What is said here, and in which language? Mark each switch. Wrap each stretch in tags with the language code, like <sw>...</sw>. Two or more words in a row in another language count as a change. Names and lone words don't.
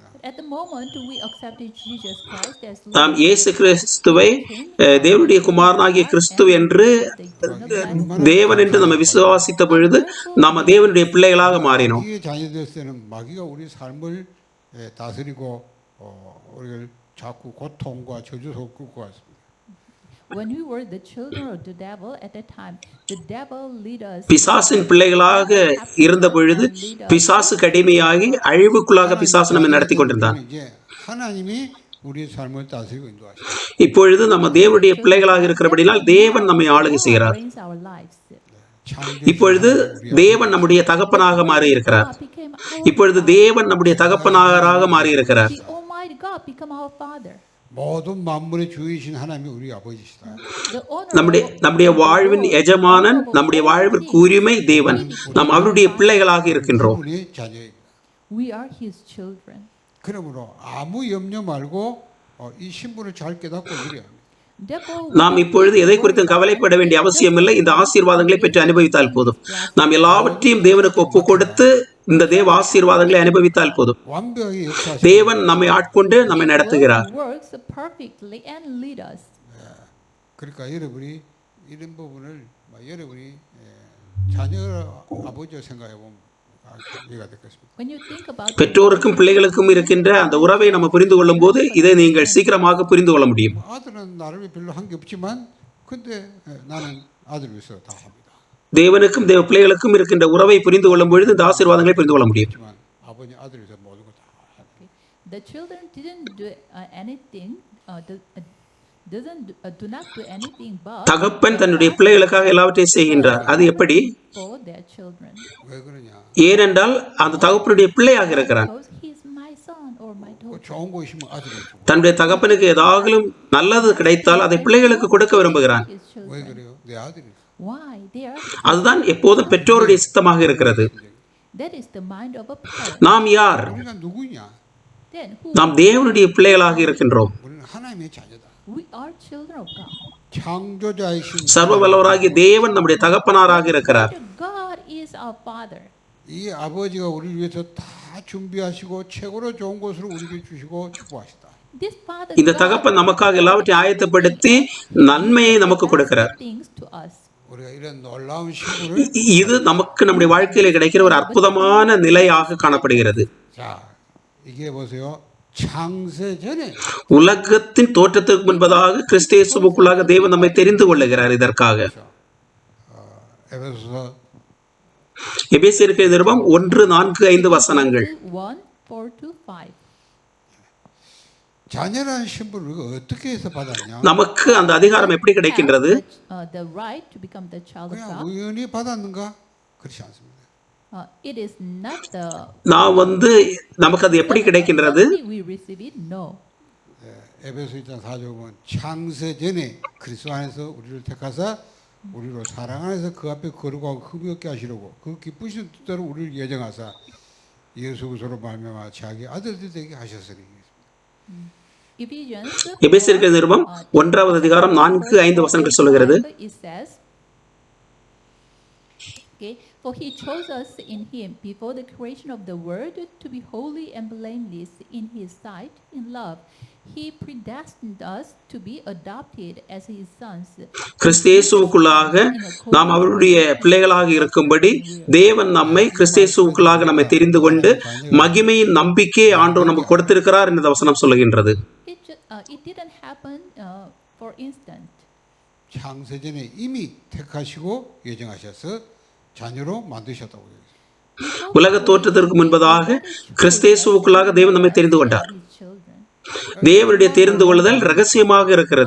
<en>At the moment we accepted Jesus Christ as</en> <ta>நாம் இயேசு கிறிஸ்துவை தேவனுடைய குமாரனாகிய கிறிஸ்து என்று தேவன் என்று நம்ம விசுவாசித்த பொழுது நாம் தேவனுடைய பிள்ளைகளாக மாறினோம்.</ta> <ko>마귀의 자녀 됐을 때는 마귀가 우리 삶을 다스리고 우리를 자꾸 고통과 저주 속에 끌고 갔습니다.</ko> <en>When we were the children of the devil at that time, the devil lead us.</en> <ta>பிசாசின் பிள்ளைகளாக இருந்த பொழுது பிசாசு கடிமையாகி அழிவுக்குள்ளாக பிசாசு நம்மை நடத்தி கொண்டிருந்தான்.</ta> <ko>하나님이 우리의 삶을 다스리고 인도하시죠.</ko> <ta>இப்பொழுது நம்ம தேவனுடைய பிள்ளைகளாக இருக்கிறபடியால் தேவன் நம்மை ஆளுகை செய்கிறார். இப்பொழுது தேவன் நம்முடைய தகப்பனாக மாறி இருக்கிறார். இப்பொழுது தேவன் நம்முடைய தகப்பனாக மாறி இருக்கிறார்.</ta> <ko>모든 만물의 주이신 하나님이 우리 아버지시다.</ko> <ta>நம்முடைய வாழ்வின் எஜமானன், நம்முடைய வாழ்விற்கு உரிமை தேவன். நாம் அவருடைய பிள்ளைகளாக இருக்கின்றோம்.</ta> <en>We are his children.</en> <ko>그러므로 아무 염려 말고 이 신분을 잘 깨닫고 누려야 합니다.</ko> <ta>நாம் இப்பொழுது எதை குறித்து கவலைப்பட வேண்டிய அவசியமில்லை. இந்த ஆசீர்வாதங்களை பெற்று அனுபவித்தால் போதும். நாம் எல்லாவற்றையும் தேவனுக்கு ஒப்பு கொடுத்து இந்த தேவ ஆசீர்வாதங்களை அனுபவித்தால் போதும். தேவன் நம்மை ஆட்கொண்டு நம்மை நடத்துகிறார்.</ta> <ko>그러니까 여러분이 이런 부분을 여러분이 자녀 아버지와 생각해 보면 이해가 되겠습니다.</ko> <ta>பெற்றோருக்கும் பிள்ளைகளுக்கும் இருக்கின்ற அந்த உறவை நம்ம புரிந்து கொள்ளும் போது இதை நீங்கள் சீக்கிரமாக புரிந்து கொள்ள முடியும்.</ta> <ko>아들은 나를 별로 한 게 없지만 근데 나는 아들 위해서 다 합니다.</ko> <ta>தேவனுக்கும் தேவ பிள்ளைகளுக்கும் இருக்கின்ற உறவை புரிந்து கொள்ளும் பொழுது இந்த ஆசீர்வாதங்களை புரிந்து கொள்ள முடியும்.</ta> <ko>아버지 아들 위해서 모든 거 다 합니다.</ko> <en>The children didn't do anything do not do anything but</en> <ta>தகப்பன் தன்னுடைய பிள்ளைகளுக்காக எல்லாவற்றையும் செய்கின்றார். அது எப்படி?</ta> <en>for their children.</en> <ko>왜 그러냐?</ko> <ta>ஏனென்றால் அந்த தகப்பனுடைய பிள்ளையாக இருக்கிறான்.</ta> <en>Because he is my son or my daughter.</en> <ko>좋은 거 있으면 아들이 주고.</ko> <ta>தன்னுடைய தகப்பனுக்கு ஏதாவது நல்லது கிடைத்தால் அதை பிள்ளைகளுக்கு கொடுக்க விரும்புகிறான்.</ta> <ko>왜 그래요? 내 아들이.</ko> <en>Why? They are.</en> <ta>அதுதான் எப்போதும் பெற்றோருடைய சித்தமாக இருக்கிறது.</ta> <en>That is the mind of a parent.</en> <ta>நாம் யார்?</ta> <ko>우리가 누구냐?</ko> <en>Then who?</en> <ta>நாம் தேவனுடைய பிள்ளைகளாக இருக்கின்றோம்.</ta> <ko>우리는 하나님의 자녀다.</ko> <en>We are children of God.</en> <ko>창조자이신</ko> <ta>சர்வ வல்லவராகிய தேவன் நம்முடைய தகப்பனாராக இருக்கிறார்.</ta> <en>God is our father.</en> <ko>이 아버지가 우리를 위해서 다 준비하시고 최고로 좋은 것으로 우리에게 주시고 축복하시다.</ko> <en>This father</en> <ta>இந்த தகப்பன் நமக்காக எல்லாவற்றையும் ஆயத்தப்படுத்தி நன்மையை நமக்கு கொடுக்கிறார்.</ta> <en>things to us.</en> <ko>우리가 이런 놀라운 신분을</ko> <ta>இது நமக்கு நம்முடைய வாழ்க்கையில கிடைக்கிற ஒரு அற்புதமான நிலையாக காணப்படுகிறது.</ta> <ko>자 이게 보세요. 창세 전에</ko> <ta>உலகத்தின் தோற்றத்திற்கு முன்பதாக கிறிஸ்து இயேசுவுக்குள்ளாக தேவன் நம்மை தெரிந்து கொள்ளுகிறார். இதற்காக</ta> <ko>에베소서</ko> <ta>எபேசியருக்கு நிருபம் 1:4-5 வசனங்கள். 1:4-5.</ta> <ko>자녀라는 신분을 우리가 어떻게 해서 받았냐?</ko> <ta>நமக்கு அந்த அதிகாரம் எப்படி கிடைக்கின்றது?</ta> <en>The right to become the child of</en> <ko>그냥</ko> <en>God.</en> <ko>우연히 받았는가? 그렇지 않습니다.</ko> <en>It is not the</en> <ta>நாம் நமக்கு அது எப்படி கிடைக்கின்றது?</ta> <en>we receive it. No.</en> <ko>에베소 1장 4절 보면 창세 전에 그리스도 안에서 우리를 택하사 우리로 사랑 안에서 그 앞에 거룩하고 흠이 없게 하시려고 그 기쁘신 뜻대로 우리를 예정하사 예수 그리스도로 말미암아 자기 아들들 되게 하셨으니.</ko> <ta>எபேசியருக்கு நிருபம் 1வது அதிகாரம் 4-5 வசனங்கள் சொல்லுகிறது.</ta> <en>Okay, for he chose us in him before the creation of the world to be holy and blameless in his sight in love. He predestined us to be adopted as his sons.</en> <ta>கிறிஸ்தேசுவுக்குள்ளாக நாம் அவருடைய பிள்ளைகளாக இருக்கும்படி தேவன் நம்மை கிறிஸ்தேசுவுக்குள்ளாக நம்மை தெரிந்து கொண்டு மகிமையின் நம்பிக்கையை ஆண்டவர் நமக்கு கொடுத்திருக்கிறார் என்று வசனம் சொல்லுகின்றது.</ta> <en>It didn't happen for instant.</en> <ko>창세전에 이미 택하시고 예정하셔서 자녀로 만드셨다고 얘기했어요.</ko> <ta>உலக தோற்றத்திற்கு முன்பதாக கிறிஸ்தேசுவுக்குள்ளாக தேவன் நம்மை தெரிந்து கொண்டார். தேவனுடைய தெரிந்து கொள்ளுதல் ரகசியமாக இருக்கிறது.</ta>